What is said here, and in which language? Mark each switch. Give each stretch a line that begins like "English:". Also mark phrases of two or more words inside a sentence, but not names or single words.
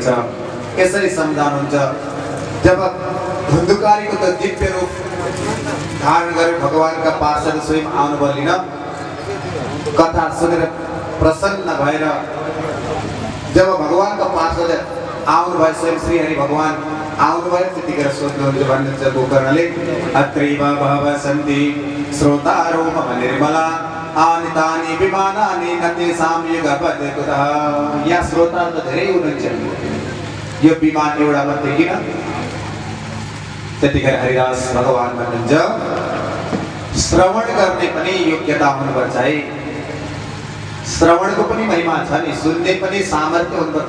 Nepali: यसरी सम्झाउनुहुन्छ। जब धुन्धुकारीको त दिव्य रूप धारण गरेर भगवानका पार्षद स्वयं आउनुभयो लिन कथा सुनेर प्रसन्न भएर जब भगवानका पार्षद आउनुभयो स्वयं श्री हरि भगवान आउनुभयो त्यतिखेर सोध्नुहुन्छ भन्नुहुन्छ गोकर्णले
Sanskrit: अत्रैव बहवः सन्ति श्रोतारो मम निर्मला आनि तानि विमानानि न तेषां युगपत् कुतः।
Nepali: यहाँ श्रोताहरू त धेरै हुनुहुन्छ। यो विमान एउटा मात्रै किन? त्यतिखेर हरिदास भगवान भन्नुहुन्छ श्रवण गर्ने पनि योग्यता हुनुपर्छ है। श्रवणको पनि महिमा छ नि। सुन्ने पनि सामर्थ्य हुनुपर्छ।